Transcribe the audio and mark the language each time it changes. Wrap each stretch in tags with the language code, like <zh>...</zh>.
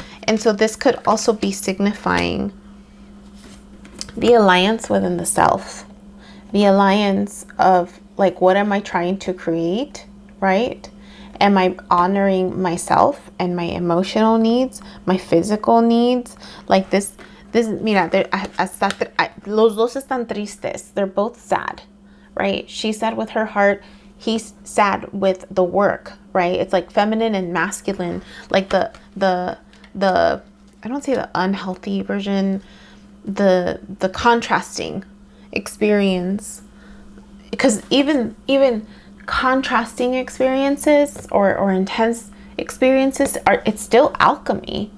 <en>And so this could also be signifying the alliance within the self, the alliance of like, what am I trying to create, right? Am I honoring myself and my emotional needs, my physical needs? Like this,</en> <es>mira, los dos están tristes.</es> <en>They're both sad, right? She's sad with her heart. He's sad with the work, right? It's like feminine and masculine, like the I don't say the unhealthy version, the contrasting experience, because even contrasting experiences or intense experiences it's still alchemy.</en>